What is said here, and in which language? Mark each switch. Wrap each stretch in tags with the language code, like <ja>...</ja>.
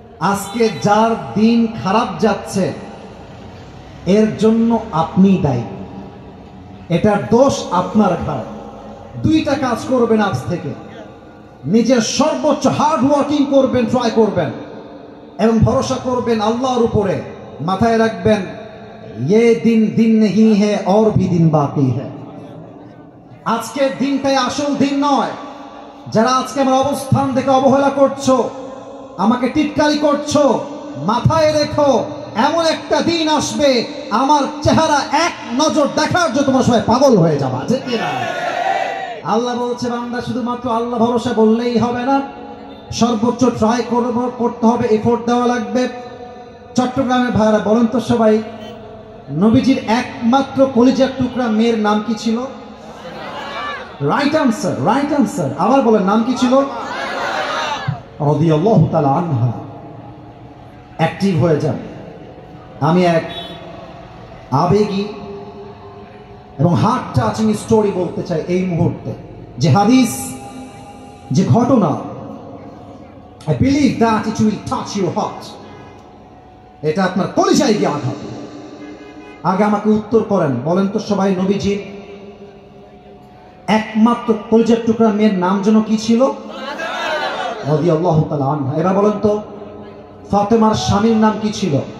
<bn>আজকে যার দিন খারাপ যাচ্ছে এর জন্য আপনি দায়ী, এটার দোষ আপনার ঘাড়ে। দুইটা কাজ করবেন আজ থেকে, নিজের সর্বোচ্চ হার্ড ওয়ার্কিং করবেন, ট্রাই করবেন এবং ভরসা করবেন আল্লাহর উপরে। মাথায় রাখবেন,</bn> <hi>ये दिन दिन नहीं है और भी दिन बाकी है।</hi> <bn>আজকের দিনটাই আসল দিন নয়। যারা আজকে আমার অবস্থান দেখে অবহেলা করছো, আমাকে টিটকারি করছো, মাথায় রেখো এমন একটা দিন আসবে আমার চেহারা এক নজর দেখার জন্য তোমার সবাই পাগল হয়ে যাবা। ঠিক না? আল্লাহ বলছে, বান্দা শুধুমাত্র আল্লাহ ভরসা বললেই হবে না, সর্বোচ্চ ট্রাই করতে হবে, এফোর্ট দেওয়া লাগবে। চট্টগ্রামের ভাইরা বলেন তো সবাই, নবীজির একমাত্র কলিজার টুকরা মেয়ের নাম কি ছিল? Right answer, right answer. আবার বলেন, নাম কি ছিল? রাদিয়াল্লাহু তাআলা আনহা। অ্যাক্টিভ হয়ে যান। আমি এক আবেগী এবং হার্ট টাচিং স্টোরি বলতে চাই এই মুহূর্তে। যে হাদিস, যে ঘটনা,</bn> <en>I believe that it will touch your heart.</en> <bn>এটা আপনার কলিজায় গিয়ে আঘাত। আগে আমাকে উত্তর করেন, বলেন তো সবাই, নবীজির একমাত্র কলিজার টুকরা মেয়ের নাম যেন কি ছিল? রাদিয়াল্লাহু তাআলা আনহা। এবার বলেন তো, ফাতেমার স্বামীর নাম কি ছিল?</bn>